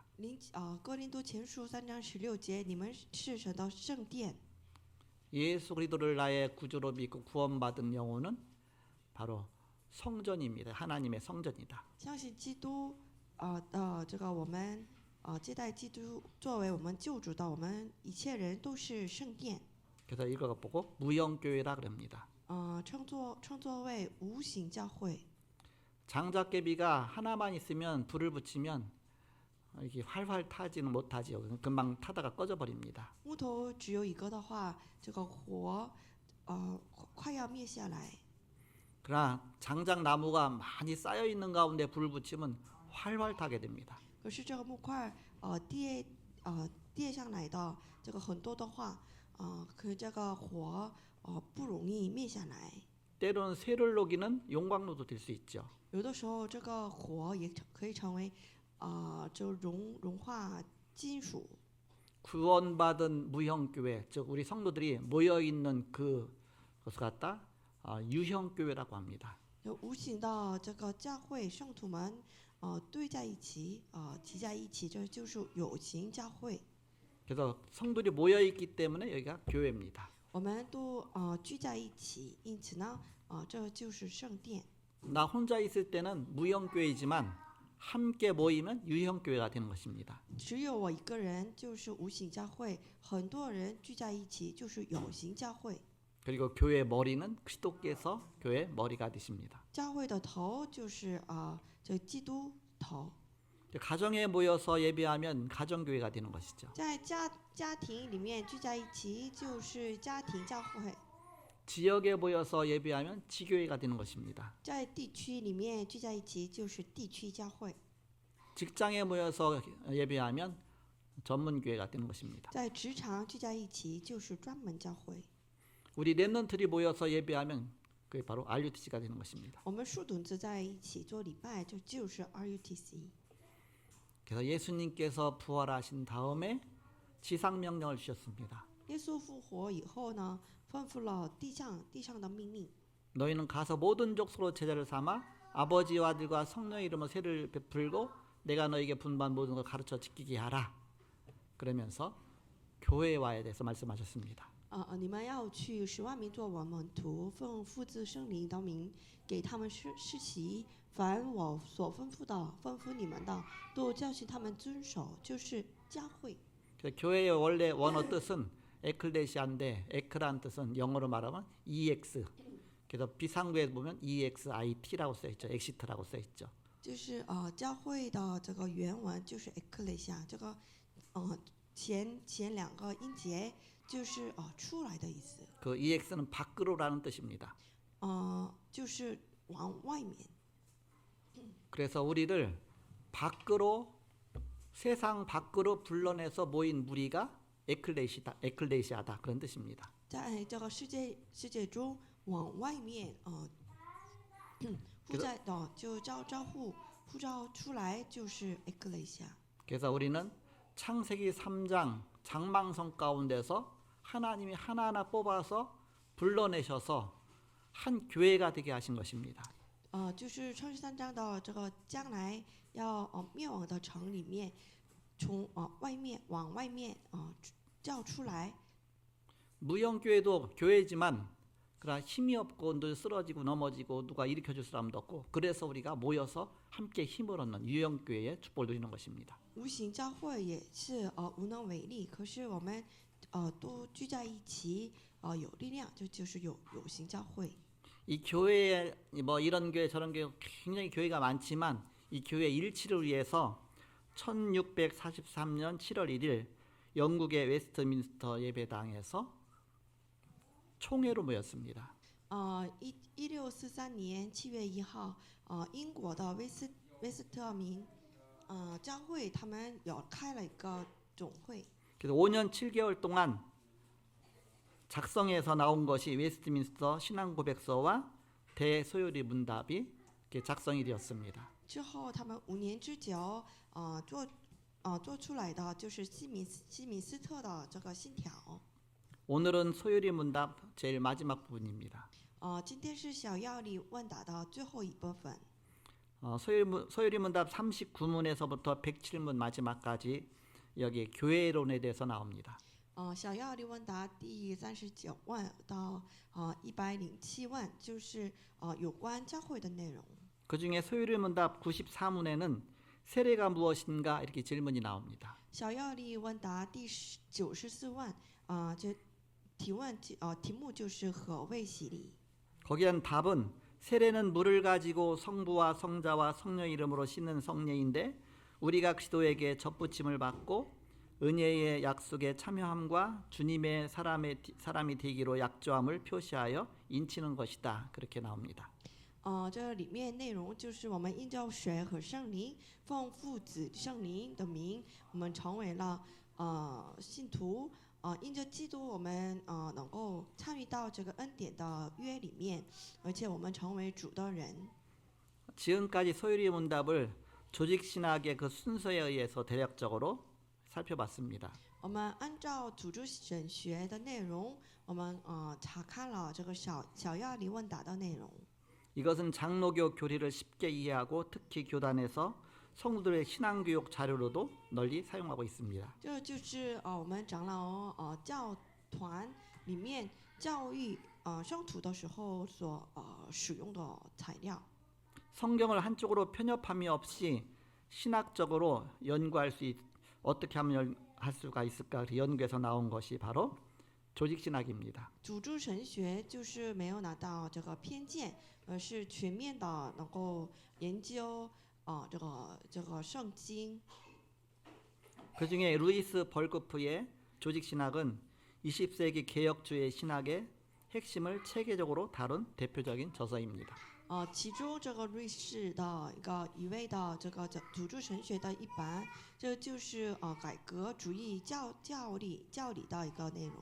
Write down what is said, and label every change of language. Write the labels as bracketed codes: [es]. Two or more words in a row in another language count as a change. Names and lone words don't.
[zh] 哥林多前书3章16节，你们是神的圣殿。 [ko] 예수 그리스도를 나의 구주로 믿고 구원받은 영혼은 바로 성전입니다. 하나님의 성전이다. [zh] 相信基督这个我们接待基督作为我们救主的，我们一切人都是圣殿。 [ko] 그래서 이거 보고 무형교회라 그럽니다. [zh] 称作为无形教会。 [ko] 장작개비가 하나만 있으면 불을 붙이면 이게 활활 타지는 못하지요. 금방 타다가 꺼져버립니다. [zh] 木头只有一个的话，这个火快要灭下来。 [ko] 그러나 장작나무가 많이 쌓여 있는 가운데 불을 붙이면 활활 타게 됩니다. [zh] 可是这个木块跌上来的这个很多的话，可这个火不容易灭下来。 [ko] 때로는 쇠를 녹이는 용광로도 될 수 있죠. [zh] 有的时候这个火也可以成为就融化金属。 [ko] 구원받은 무형교회, 즉 우리 성도들이 모여 있는 그것을 갖다 유형교회라고 합니다. [zh] 就无形的这个教会圣徒们堆在一起集在一起，这就是有形教会。 [ko] 그래서 성도들이 모여 있기 때문에 여기가 교회입니다. [zh] 我们都聚在一起，因此呢，这就是圣殿。 [ko] 나 혼자 있을 때는 무형교회이지만 함께 모이면 유형교회가 되는 것입니다. [zh] 只有我一个人就是无形教会，很多人聚在一起就是有形教会。 [ko] 그리고 교회의 머리는 그리스도께서 교회의 머리가 되십니다. [zh] 教会的头就是这基督头。 [ko] 가정에 모여서 예배하면 가정교회가 되는 것이죠. [zh] 在家庭里面聚在一起就是家庭教会， [ko] 지역에 모여서 예배하면 지교회가 되는 것입니다. [zh] 在地区里面聚在一起就是地区教会， [ko] 직장에 모여서 예배하면 전문교회가 되는 것입니다. [zh] 在职场聚在一起就是专门教会。 [ko] 우리 랩런트들이 모여서 예배하면 그게 바로 RUTC가 되는 것입니다. [zh] 我们树墩子在一起做礼拜，就是 RUTC。 [ko] 그래서 예수님께서 부활하신 다음에 지상명령을 주셨습니다. [zh] 耶稣复活以后呢，吩咐了地上的命令。 [ko] 너희는 가서 모든 족속으로 제자를 삼아 아버지와 아들과 성령의 이름으로 세를 베풀고 내가 너에게 분부한 모든 걸 가르쳐 지키게 하라. 그러면서 교회에 와야 돼서 말씀하셨습니다. [zh] 你们要去使万民做我门徒，奉父子圣灵的名给他们施洗，凡我所吩咐的，吩咐你们的，都教训他们遵守，就是教会。 [ko] 교회의 원래 원어 뜻은 에클레시아인데 에크란 뜻은 영어로 말하면 EX. 그래서 비상구에 보면 EXIT라고 써 있죠. 엑시트라고 써 있죠. [zh] 就是教会的这个原文就是 ecclesia， 这个前两个音节就是出来的意思。 [ko] 그 EX는 밖으로라는 뜻입니다. [zh] 就是往外面。 [ko] 그래서 우리를 밖으로 세상 밖으로 불러내서 모인 무리가 에클레시아다 그런 뜻입니다. [zh] 在这个世界中往外面就呼召出来就是 ecclesia。 [ko] 그래서 우리는 창세기 3장 장망성 가운데서 하나님이 하나하나 뽑아서 불러내셔서 한 교회가 되게 하신 것입니다. [zh] 就是创世3章的这个将来要灭亡的城里面，从往外面叫出来。 [ko] 무형교회도 교회지만 그러나 힘이 없고 늘 쓰러지고 넘어지고 누가 일으켜줄 사람도 없고 그래서 우리가 모여서 함께 힘을 얻는 유형교회의 축복을 누리는 것입니다. [zh] 无形教会也是无能为力，可是我们都聚在一起有力量，就是有形教会。 [ko] 이 교회에 뭐 이런 교회 저런 교회 굉장히 교회가 많지만 이 교회 일치를 위해서 1643년 7월 1일 영국의 웨스트민스터 예배당에서 총회로 모였습니다. [zh] 1643 年7月1号，英国的威斯特民教会他们有开了一个总会。 [ko] 그래서 5년 7개월 동안 작성해서 나온 것이 웨스트민스터 신앙고백서와 대소요리 문답이 작성이 되었습니다. [zh] 之后，他们5年之久，做出来的就是西敏斯特的这个信条。 [ko] 오늘은 소요리 문답 제일 마지막 부분입니다. [zh] 今天是小要理问答的最后一部分。 [ko] 소요리 문답 39문에서부터 107문 마지막까지 여기 교회론에 대해서 나옵니다. [zh] 小要理问答第39问到107问，就是有关教会的内容。 [ko] 그중에 소요리 문답 94문에는 세례가 무엇인가 이렇게 질문이 나옵니다. [zh] 小要理问答第94问，这题目就是何谓洗礼？ [ko] 거기엔 답은 세례는 물을 가지고 성부와 성자와 성령 이름으로 씻는 성례인데 우리가 그리스도에게 접붙임을 받고 은혜의 약속에 참여함과 주님의 사람이 되기로 약조함을 표시하여 인치는 것이다. 그렇게 나옵니다. [zh] 这里面内容就是我们因着水和圣灵，奉父子圣灵的名，我们成为了信徒。因着基督，我们能够参与到这个恩典的约里面，而且我们成为主的人。 [ko] 지금까지 소요리 문답을 조직 신학의 그 순서에 의해서 대략적으로 살펴봤습니다. [zh] 我们按照组织神学的内容，我们查看了这个小要理问答的内容。 [ko] 이것은 장로교 교리를 쉽게 이해하고 특히 교단에서 성도들의 신앙교육 자료로도 널리 사용하고 있습니다. [zh] 这就是我们长老教团里面教育圣徒的时候所使用的材料。 [ko] 성경을 한쪽으로 편협함이 없이 신학적으로 연구할 어떻게 하면 할 수가 있을까 연구해서 나온 것이 바로 조직 신학입니다. [zh] 组织神学就是没有拿到这个偏见，而是全面的能够研究这个圣经。 [ko] 그중에 루이스 벌거프의 조직 신학은 20세기 개혁주의 신학의 핵심을 체계적으로 다룬 대표적인 저서입니다. [zh] 其中这个瑞士的一位的这个组织神学的一版，这就是改革主义教理的一个内容。